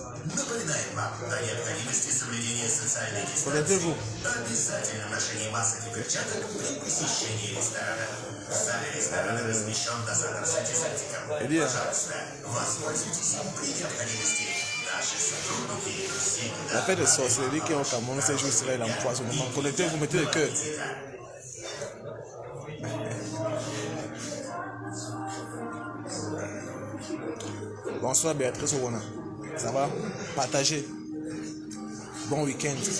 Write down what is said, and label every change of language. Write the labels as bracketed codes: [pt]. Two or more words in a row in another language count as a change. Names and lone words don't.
[ru] Напоминаем вам о необходимости соблюдения социальной дистанции, обязательном ношении масок и перчаток при посещении ресторана. В зале ресторана размещен дозатор с антисептиком. Пожалуйста, воспользуйтесь им при необходимости. Наши сотрудники всегда... [fr] La fête de sorcellerie qui est au Cameroun, c'est juste là, l'empoisonnement. Connectez-vous, mettez le cœur. Bonsoir Béatrice Owana. Ça va? Partagez. Bon week-end.